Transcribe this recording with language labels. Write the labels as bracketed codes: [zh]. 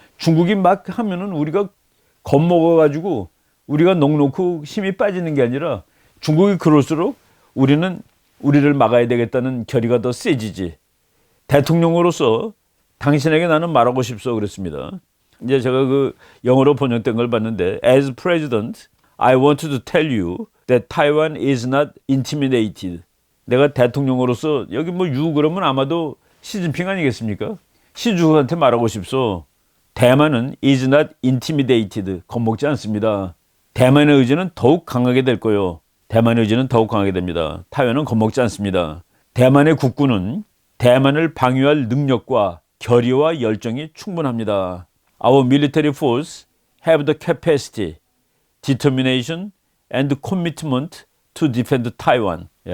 [ko] 중국이 막 하면은 우리가 겁먹어가지고 우리가 넋놓고 힘이 빠지는 게 아니라, 중국이 그럴수록 우리를 막아야 되겠다는 결의가 더 세지지. 대통령으로서 당신에게 나는 말하고 싶소 그랬습니다. 이제 제가 그 영어로 번역된 걸 봤는데, [en] As President, I want to tell you that Taiwan is not intimidated. [ko] 내가 대통령으로서 여기 뭐 그러면 아마도 시진핑 아니겠습니까? 시주한테 말하고 싶소. 대만은 [en] is not intimidated. [ko] 겁먹지 않습니다. 대만의 의지는 더욱 강하게 될 거요. 대만의 의지는 더욱 강하게 됩니다. 타이완은 겁먹지 않습니다. 대만의 국군은 대만을 방위할 능력과 결의와 열정이 충분합니다. [en] Our military force have the capacity, determination and commitment to defend Taiwan.